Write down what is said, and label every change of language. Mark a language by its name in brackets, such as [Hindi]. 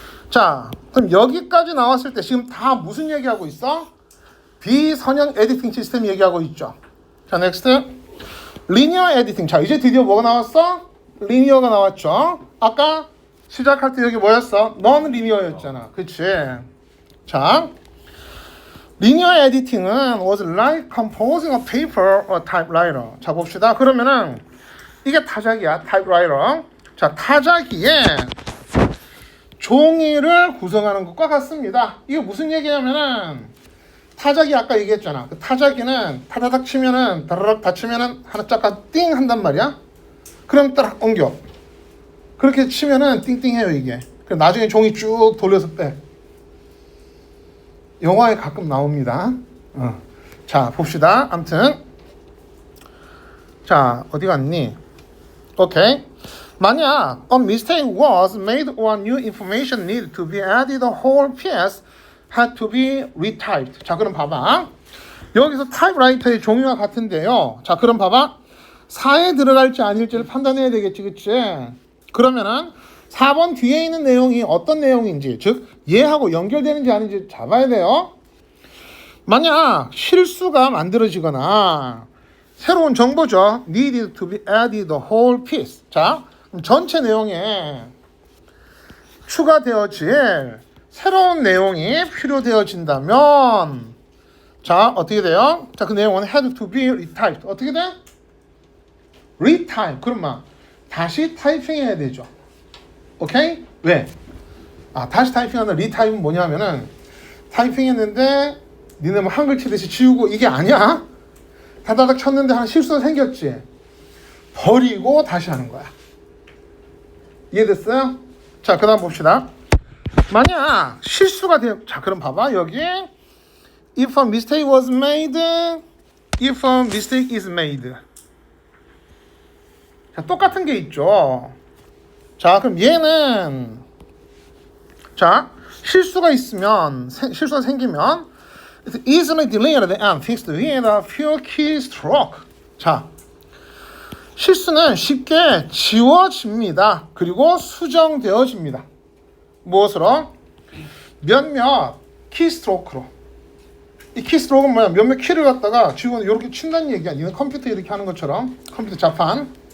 [Korean] 자, 그럼 여기까지 나왔을 때 지금 다 무슨 얘기하고 있어? 비선형 에디팅 시스템 얘기하고 있죠. 자, 넥스트. 리니어 에디팅. 자, 이제 드디어 뭐가 나왔어? 리니어가 나왔죠. 아까 시작할 때 여기 뭐였어? 넌 리니어였잖아. 그치? 자, 리니어 에디팅은 [English] was like composing a paper or typewriter. [Korean] 자, 봅시다. 그러면은 이게 타자기야, 타입라이터. 자, 타자기에 종이를 구성하는 것과 같습니다. 이게 무슨 얘기냐면은 타자기 아까 얘기했잖아. 그 타자기는 타다닥 치면은 다르락 닫히면은 하나 잠깐 띵 한단 말이야. 그럼 딱 옮겨. 그렇게 치면은 띵띵해요 이게. 그럼 나중에 종이 쭉 돌려서 빼. 영화에 가끔 나옵니다. 자, 봅시다. 아무튼 자, 어디 갔니? 오케이. 만약 [English] a mistake was made or new information needed to be added, the whole piece had to be retyped. [Korean] 자, 그럼 봐봐. 여기서 타입라이터의 종류와 같은데요. 자, 그럼 봐봐. 4에 들어갈지 아닐지를 판단해야 되겠지, 그치? 그러면은 4번 뒤에 있는 내용이 어떤 내용인지, 즉 얘하고 연결되는지 아닌지 잡아야 돼요. 만약 실수가 만들어지거나 새로운 정보죠. [English] needed to be added the whole piece. [Korean] 자, 그럼 전체 내용에 추가되어질 새로운 내용이 필요되어진다면 자, 어떻게 돼요? 자, 그 내용은 [English] had to be retyped. [Korean] 어떻게 돼? retype. 그러면 다시 타이핑해야 되죠. 오케이? 왜? 다시 타이핑하는 리타입은 뭐냐면은 타이핑했는데 니네 뭐 한글 치듯이 지우고 이게 아니야. 다다닥 쳤는데 한 실수가 생겼지. 버리고 다시 하는 거야. 이해됐어요? 자, 그 다음 봅시다. 만약 실수가 자, 그럼 봐봐. 여기 [English] if a mistake was made, if a mistake is made. [Korean] 자, 똑같은 게 있죠. 자, 그럼 얘는 자, 실수가 있으면 실수가 생기면 [English] it's easily deleted and fixed with a few keystroke. [Korean] 자, 실수는 쉽게 지워집니다. 그리고 수정되어집니다. 무엇으로? 몇몇 키스트로크로. 이 키스트로크는 뭐야? 몇몇 키를 갖다가 지금 이렇게 친다는 얘기야. 이건 컴퓨터 이렇게 하는 것처럼 컴퓨터 자판.